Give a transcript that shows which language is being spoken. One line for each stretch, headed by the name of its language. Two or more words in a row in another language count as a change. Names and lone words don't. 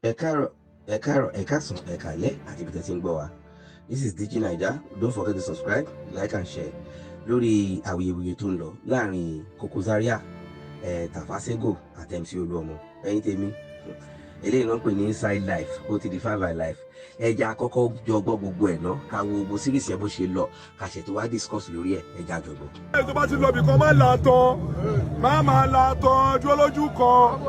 Yoruba: Ẹ káàárọ̀, ẹ káàárọ̀, ẹ káàsán, ẹ káalẹ́, àti ibi tẹ́ ti ń gbọ́ wa.
English: This is Digi Naija. Don't forget to subscribe, like and share
Yoruba: lórí awuyewuye tó ń lọ láàrin Koko Zaria, eh, Tafasego àti M C Olúọmọ. Ẹ̀yin tèmi, eléyìí náà ń pè ní Inside Life, ó ti di Five Alive. Ẹ jẹ́ a kọ́kọ́ jọ gbọ́ gbogbo ẹ̀ ná, ká wo gbogbo series yẹn bó ṣe lọ. ká ṣe tó wá discuss lórí ẹ̀, ẹ jẹ́ a jọ gbọ́. Ẹ tó bá ti lọ ibì kan, má la tán, má máa la tán, dúró lójú kan.